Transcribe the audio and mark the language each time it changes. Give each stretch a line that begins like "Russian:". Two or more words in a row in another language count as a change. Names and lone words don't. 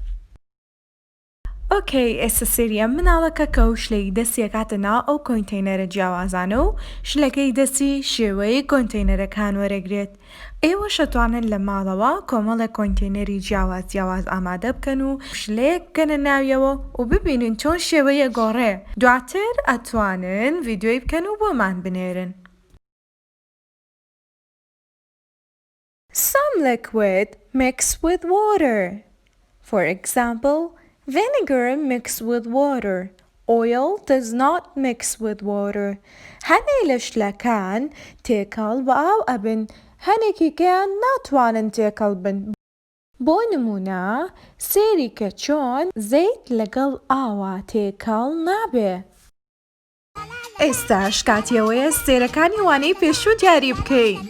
Central Kurdish: ئۆکەی ئێستا سێریە مناڵەکە کە و شلەی دەستی ئەکاتە ناو ئەو کۆنتەینەرە جیاوازانە و شلەکەی دەستی شێوەی کۆنتەینەرەکان وەرەگرێت. ئێوە شەتوانن لە ماڵەوە کۆمەڵێک کۆنتەینەری جیاواز ئامادە بکەن و شلەیەک بکەنە ناویەوە و ببینن چۆن شێوەی ئەگۆڕێ. دواتر ئەتوانن ڤیدیۆی بکەن و بۆمان بنێرن.
English: Some liquid mix with water. For example, vinegar mixed with water. Oil does not mix with water.
Central Kurdish: هەنێک لە شلەکان تێکەڵ بە ئاو ئەبن، هەنێکیان ناتوانن تێکەڵ بن. بۆ نمونە سێری کە چۆن زەیت لەگەڵ ئاوا تێکەڵ نابێ. ئێستاش کاتیەوەیە سێرەکانی وانەی پێشوو دیاری بکەین.